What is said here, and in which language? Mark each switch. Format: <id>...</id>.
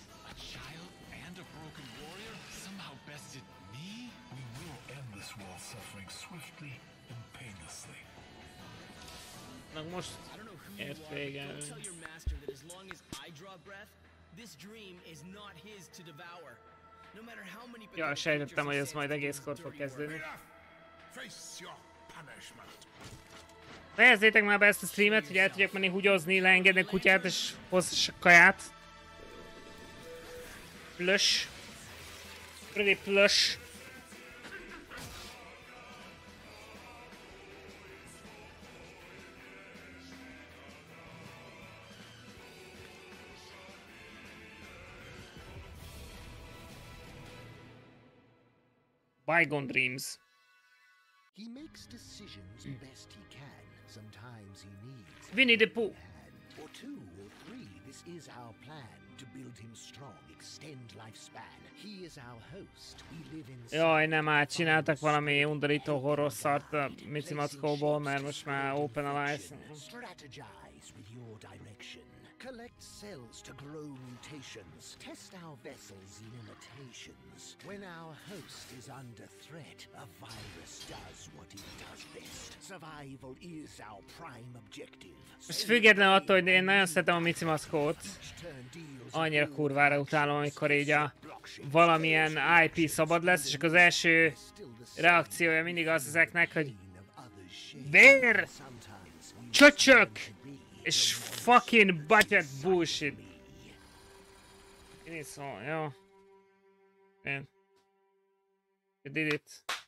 <en>A child and a broken warrior somehow bested me? We will end this war suffering swiftly and painlessly.</en> <hu>Most ért vége.</hu> <en>Tell your master that as long as I draw breath, this dream is not his to devour. No matter how many.</en> <hu>Ja, sejtettem, hogy ez majd egészkor fog kezdődni. Fejezzétek már be ezt a streamet, hogy el tudjak menni húgyozni, leengedni a kutyát és hozz kaját.</hu> <en>Plush. Pretty plush. Bygone Dreams. He makes decisions best he can. Sometimes he needs Winnie the Pooh. Or two or three. This is our plan to build him strong, extend lifespan. He is our host. We live in.</en> <hu>Jaj, nem át, csináltak valami undorító horror szart a Mici Mackóból, mert most már open a license.</hu> <en>Strategize with your direction. Collect cells to grow mutations. Test our vessels' limitations. When our host is under threat, a virus does what it does best. Survival is our prime objective.</en> <hu>Most független attól, hogy én nagyon szeretem a Mici Mackót, annyira kurvára utálom, amikor így a valamilyen IP szabad lesz, és akkor az első reakciója mindig az ezeknek, hogy vér! Csöcsök! És</hu> <en>fucking budget bullshit.</en> <hu>Én is szól, jó. Én.</hu> <en>You did it.</en>